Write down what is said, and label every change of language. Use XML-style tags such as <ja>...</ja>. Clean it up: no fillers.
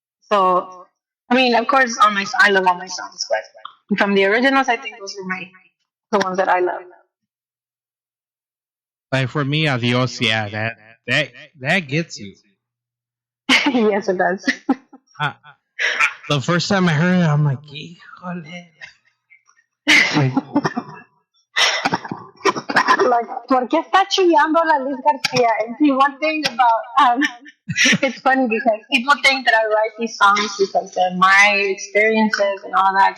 <en>So, I mean, of course, I love all my songs, but from the originals, I think those were the ones that I love. Like for me, Adiós, yeah, that gets you. Yes, it does. The first time I heard it, I'm like,</en> <es>híjole.</es> <en>Like,</en> <es>¿por qué está chillando la Liz Garcia?</es> <en>And see, one thing about, it's funny because people think that I write these songs because of my experiences and all that.</en>